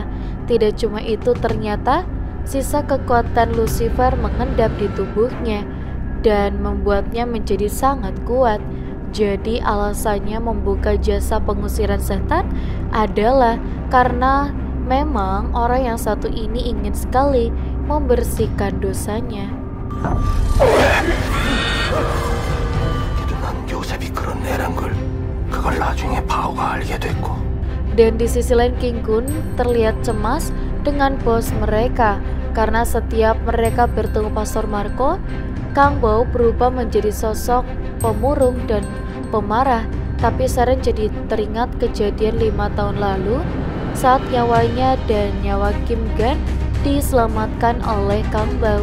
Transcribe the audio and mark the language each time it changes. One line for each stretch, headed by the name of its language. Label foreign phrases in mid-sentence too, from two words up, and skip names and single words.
Indonesian: Tidak cuma itu, ternyata sisa kekuatan Lucifer mengendap di tubuhnya dan membuatnya menjadi sangat kuat. Jadi alasannya membuka jasa pengusiran setan adalah karena memang orang yang satu ini ingin sekali membersihkan dosanya.
Korean: 난 요셉이 그런 애란 걸 그걸 나중에 바오가 알게 됐고.
Indonesian: Dan di sisi lain King Kun terlihat cemas dengan bos mereka karena setiap mereka bertemu Pastor Marco, Kang Bao berubah menjadi sosok pemurung dan pemarah. Tapi Saren jadi teringat kejadian 5 tahun lalu saat nyawanya dan nyawa Kim Gan diselamatkan oleh Kang Bao.